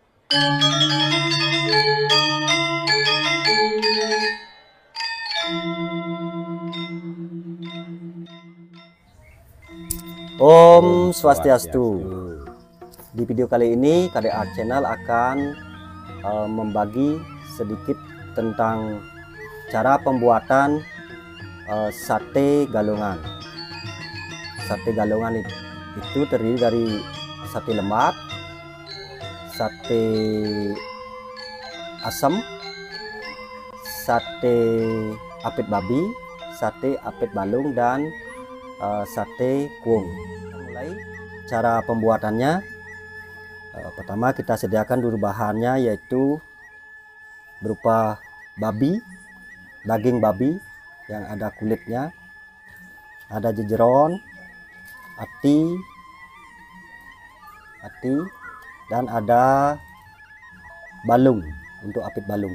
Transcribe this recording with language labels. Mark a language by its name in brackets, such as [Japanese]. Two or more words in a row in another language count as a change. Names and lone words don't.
[Indonesian] Om Swastiastu. Di video kali ini KDA Channel akan membagi sedikit tentang cara pembuatan sate galungan. Sate galungan itu terdiri dari sate lemak, sate asam, sate apit babi, sate apit balung, dan sate kuung. Mulai cara pembuatannya. Pertama kita sediakan dulu bahannya, yaitu berupa babi, daging babi yang ada kulitnya, ada jejeron, hati, dan ada balung untuk apit balung.